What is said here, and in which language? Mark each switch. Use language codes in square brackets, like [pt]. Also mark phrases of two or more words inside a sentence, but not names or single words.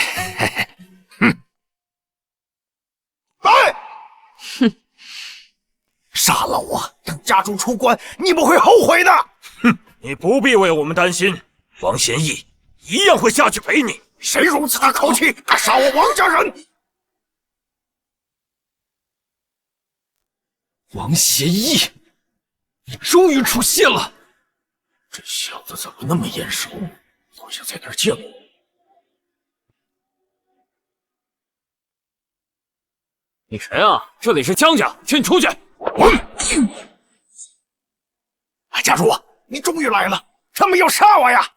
[zh] 來，哼，殺了我，等家主出關，你不會後悔的。哼，你不必為我們擔心，王賢義一樣會下去陪你。誰如此大口氣，敢殺我王家人？王賢義，你終於出現了！這小子怎麼那麼眼熟？好像在哪兒見過。你誰啊？這裡是江家，請你出去。家主，你終於來了， 他們要殺我呀！